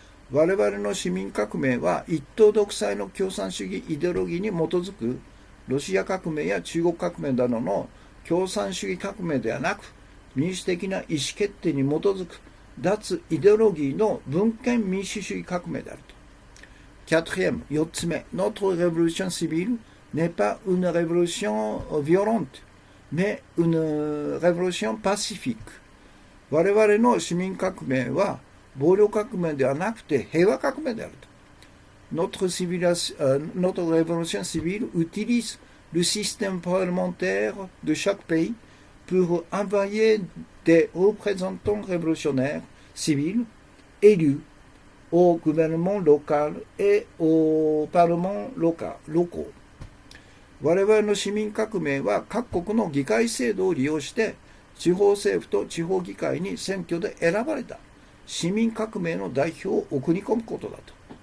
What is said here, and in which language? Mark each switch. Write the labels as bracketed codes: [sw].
[ja] 我々の市民革命は一党独裁の共産主義イデオロギーに基づくロシア革命や中国革命などの共産主義革命ではなく民主的な意思決定に基づく脱イデオロギーの文権民主主義革命であると。 [fr] Quatrième, [ja] 4つ目、 [fr] notre révolution civile n'est pas une révolution violente, mais une révolution pacifique. [ja] 我々の市民革命は暴力革命ではなくて平和革命であると。 [fr] Notre révolution civile utilise le système parlementaire de chaque pays pour envoyer des représentants révolutionnaires civils élus au gouvernement local et au parlement locaux. [ja] 我々の市民革命は各国の議会制度を利用して地方政府と地方議会に選挙で選ばれた市民革命の代表を送り込むことだと。